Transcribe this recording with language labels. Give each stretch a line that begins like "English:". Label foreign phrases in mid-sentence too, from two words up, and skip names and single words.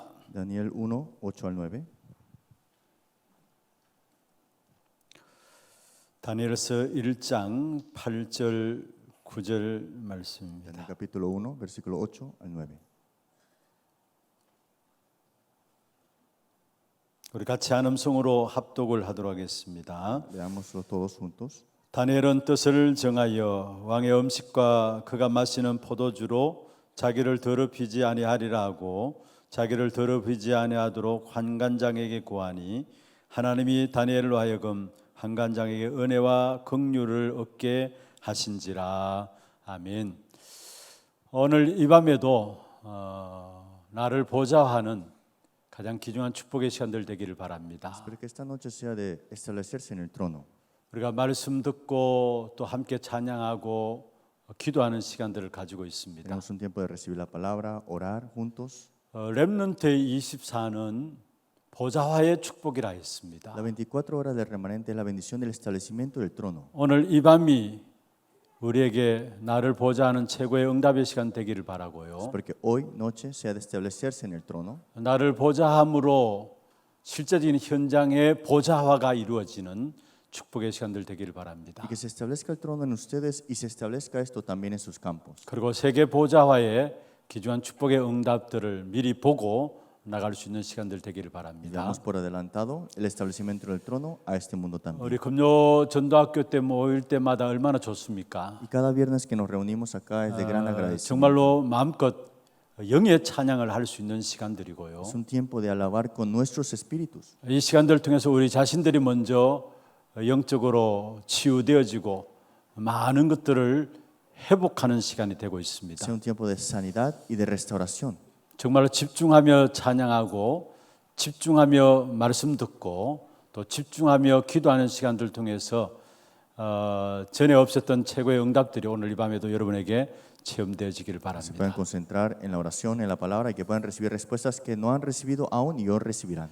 Spanish: Daniel 1, 8 al 9.
Korean: 다니엘서 1장 8절 9절
Spanish: En el
Korean: 말씀입니다.
Spanish: capítulo 1, versículo 8 al 9.
Korean: 우리 같이 한 음성으로 합독을 하도록 하겠습니다.
Spanish: Leámoslo todos juntos.
Korean: 다니엘은 뜻을 정하여 왕의 음식과 그가 마시는 포도주로 자기를 더럽히지 아니하리라 하고 자기를 더럽히지 아니하도록 환관장에게 구하니 하나님이 다니엘로 하여금 환관장에게 은혜와 긍휼을 얻게 하신지라. 아멘. 오늘 이 밤에도 나를 보좌하는 가장 귀중한 축복의 시간들 되기를 바랍니다.
Spanish: Espero que esta noche sea de establecerse en el trono.
Korean: 우리가 말씀 듣고 또 함께 찬양하고 기도하는 시간들을 가지고 있습니다.
Spanish: Tenemos un tiempo de recibir la palabra, orar juntos.
Korean: 렘넌트의 24는 보좌화의 축복이라 했습니다.
Spanish: La 24 horas del remanente es la bendición del establecimiento del trono.
Korean: 오늘 이 밤이 우리에게 나를 보좌 하는 최고의 응답의 시간 되기를 바라고요.
Spanish: Porque hoy noche se ha de establecerse en el trono
Korean: 나를 보좌함으로 실제적인 현장의 보좌화가 이루어지는 축복의 시간들 되기를 바랍니다.
Spanish: y que se establezca el trono en ustedes y se establezca esto también en sus campos.
Korean: 그리고 세계 보좌화의 귀중한 축복의 응답들을 미리 보고 나갈 수 있는 시간들 되기를
Spanish: Y
Korean: 바랍니다.
Spanish: damos por adelantado el establecimiento del trono a este mundo también.
Korean: 우리 금요 전도학교 때 모일 때마다 얼마나 좋습니까?
Spanish: Y cada viernes que nos reunimos acá es de gran agradecimiento.
Korean: 정말로 마음껏 영의 찬양을 할 수 있는 시간들이고요.
Spanish: Es un tiempo de alabar con nuestros espíritus.
Korean: 이 시간들을 통해서 우리 자신들이 먼저 영적으로 치유되어지고 많은 것들을 회복하는 시간이 되고 있습니다.
Spanish: Sea un tiempo de sanidad y de restauración.
Korean: 정말로 집중하며 찬양하고 집중하며 말씀 듣고 또 집중하며 기도하는 시간들 통해서 전에 없었던 최고의 응답들이 오늘 이 밤에도 여러분에게 체험되어지기를
Spanish: Se puedan
Korean: 바랍니다.
Spanish: concentrar en la oración, en la palabra y que puedan recibir respuestas que no han recibido aún y hoy recibirán.